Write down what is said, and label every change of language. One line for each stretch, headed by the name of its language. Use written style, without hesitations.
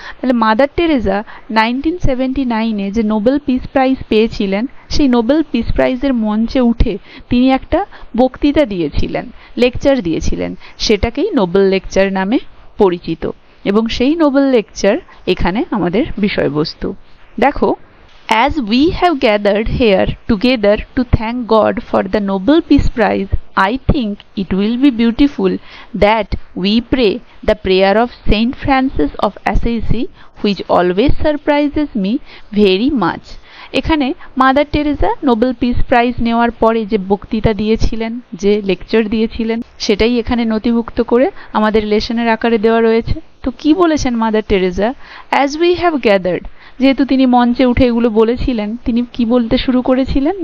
Bangla: তাহলে mother Teresa 1979-এ যে Nobel peace prize পেয়েছিলেন, সেই নোবেল পিস প্রাইজের মঞ্চে উঠে তিনি একটা বক্তৃতা দিয়েছিলেন, লেকচার দিয়েছিলেন, সেটাকেই নোবেল লেকচার নামে পরিচিত। এবং সেই নোবেল লেকচার এখানে আমাদের বিষয়বস্তু।
English: দেখো, as we have gathered here together to thank God for the Nobel Peace Prize, I think it will be beautiful that we pray the prayer of Saint Francis of Assisi, which always surprises me very much.
Bangla: এখানে mother Teresa Nobel peace prize নেওয়ার পরে যে বক্তৃতা দিয়েছিলেন, যে lecture দিয়েছিলেন, সেটাই এখানে নথিভুক্ত করে আমাদের লেসনের আকারে দেওয়া রয়েছে। তো কি বলেছেন mother Teresa?
English: as we have gathered,
Bangla: যেহেতু তিনি মঞ্চে উঠে এগুলো বলেছিলেন, তিনি কি বলতে শুরু করেছিলেন?